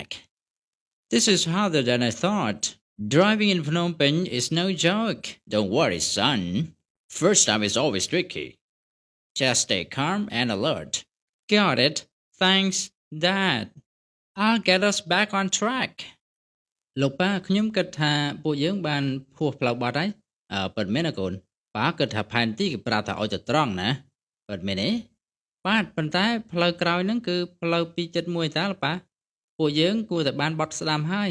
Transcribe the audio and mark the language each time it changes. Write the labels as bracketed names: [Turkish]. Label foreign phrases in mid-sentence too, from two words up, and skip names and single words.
[English] This is harder than I thought. Driving in Phnom Penh is no joke. Don't worry, son. First time is always tricky. Just stay calm and alert. Got it. Thanks, Dad. I'll get us back on track. [Khmer] លោកប៉ាខ្ញុំគិតថាពួកយើងបានភួសផ្លូវបាត់ហើយពិតមែនណាកូនប៉ាគិតថាផែនទីគេប្រាប់ថាឲ្យទៅត្រង់ណាពិតមែនទេបាទប៉ុន្តែផ្លូវក្រោយហ្នឹងគឺផ្លូវ271តាលោកប៉ាពួកយើងគួរតែបានបត់ស្ដាំហើយ